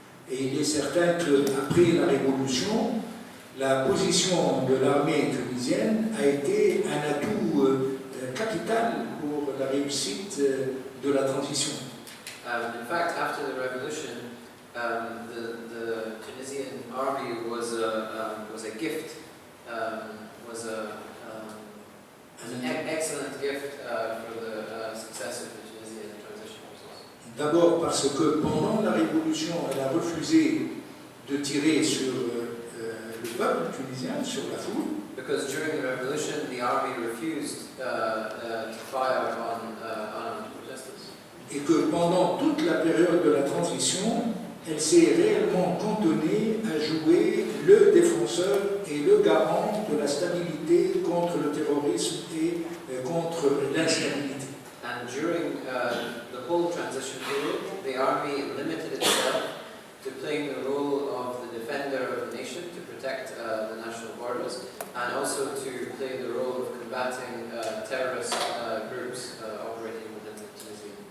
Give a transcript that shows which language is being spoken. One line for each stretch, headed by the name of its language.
French: Et il est certain qu'après la Révolution, la position de l'armée tunisienne a été un atout capital pour la réussite de la transition.
English: In fact, after the revolution, the Tunisian army was a gift, was an excellent gift for the success of the Tunisian transition process.
French: D'abord parce que pendant la Révolution, elle a refusé de tirer sur le peuple tunisien, sur la foule.
English: Because during the revolution, the army refused to fire on protesters.
French: Et que pendant toute la période de la transition, elle s'est réellement cantonnée à jouer le défenseur et le garant de la stabilité contre le terrorisme et contre l'instabilité.
English: And during the whole transition period, the army limited itself to playing the role of the defender of the nation, to protect the national borders, and also to play the role of combating terrorist groups operating within the Tunisian.